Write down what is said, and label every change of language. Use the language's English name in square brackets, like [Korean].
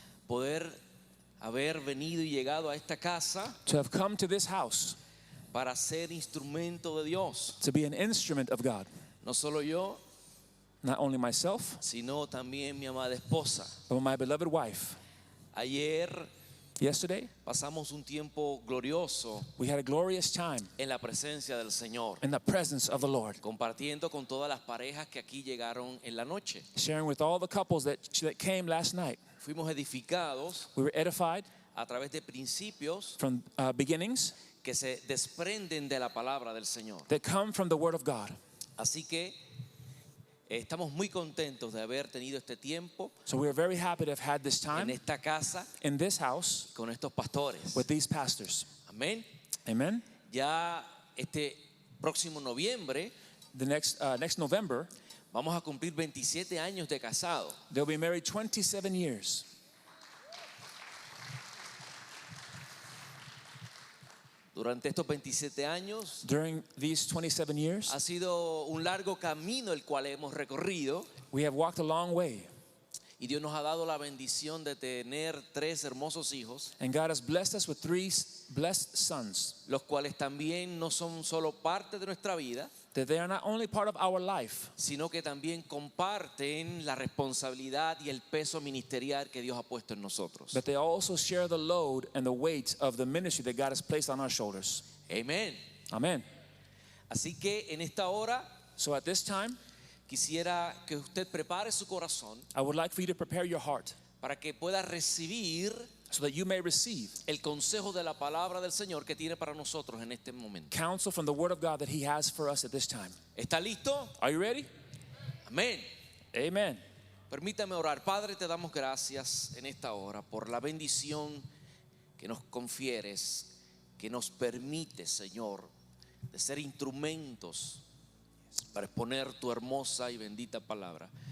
[Spanish] poder haber venido y llegado a esta casa [English] to have come to this house [Spanish] para ser instrumento de Dios. [English] to be an instrument of God. [Spanish] No solo yo, [English] Not only myself, [Spanish] sino también mi amada esposa. [English] but my beloved wife. [Spanish] Ayer [English] Yesterday, [Spanish] pasamos un tiempo glorioso [English] we had a glorious time [Spanish] en la presencia del Señor, [English] in the presence of the Lord, [Spanish] compartiendo con todas las parejas que aquí llegaron en la noche. [English] sharing with all the couples that came last night. [Spanish] Fuimos edificados [English] We were edified [Spanish] a través de principios [English] from beginnings [Spanish] que se desprenden de la palabra del Señor. [English] that come from the Word of God. [Spanish] Así que estamos muy contentos de haber tenido este tiempo [English] So we are very happy to have had this [Spanish] en [English] time [Spanish] esta casa [English] in this house [Spanish] con estos pastores. [English] with these pastors. [Spanish] Amén. [English] Amen. [Spanish] Ya este próximo noviembre [English] The next November, [Spanish] vamos a cumplir 27 años de casado. [English] they'll be married 27 years. [Spanish] Durante estos 27 años [English] During these 27 years, [Spanish] ha sido un largo camino el cual hemos recorrido [English] we have walked a long way, [Spanish] y Dios nos ha dado la bendición de tener 3 hermosos hijos, [English] and God has blessed us with 3 blessed sons, [Spanish] los cuales también no son solo parte de nuestra vida, [English] that they are not only part of our life, [Spanish] sino que también comparten la responsabilidad y el peso ministerial que Dios ha puesto en nosotros. [English] but they also share the load and the weight of the ministry that God has placed on our shoulders. [Spanish] Amén. [English] Amen. [Spanish] Así que en esta hora [English] So at this time, [Spanish] quisiera que usted prepare su corazón [English] I would like for you to prepare your heart [Spanish] para que pueda recibir [English] so that you may receive [Spanish] el consejo de la palabra del Señor que tiene para nosotros en este momento. [English] counsel from the Word of God that He has for us at this time. [Spanish] ¿Está listo? [English] Are you ready? [Spanish] Amén. [English] Amen. [Spanish] Permítame orar. Padre, te damos gracias en esta hora por la bendición que nos confieres, que nos permite, Señor, de ser instrumentos para exponer tu hermosa y bendita palabra.